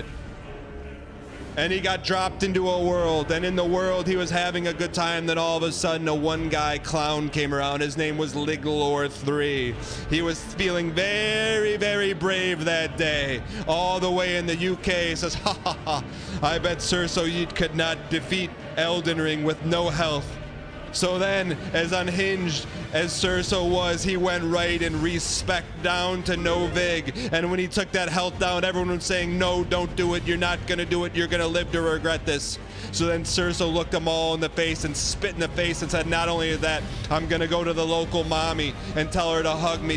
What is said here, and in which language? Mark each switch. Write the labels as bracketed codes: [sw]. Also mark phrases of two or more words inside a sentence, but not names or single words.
[en] And he got dropped into a world, and in the world he was having a good time. Then all of a sudden a one guy clown came around. His name was Ligalore 3. He was feeling very, very brave that day. All the way in the UK, he says, ha ha ha, I bet Cerso Eid could not defeat Elden Ring with no health. So then, as unhinged as Cerso was, he went right and respec down to no vig. And when he took that health down, everyone was saying, no, don't do it. You're not going to do it. You're going to live to regret this. So then Cerso looked them all in the face and spit in the face and said, not only that, I'm going to go to the local mommy and tell her to hug me.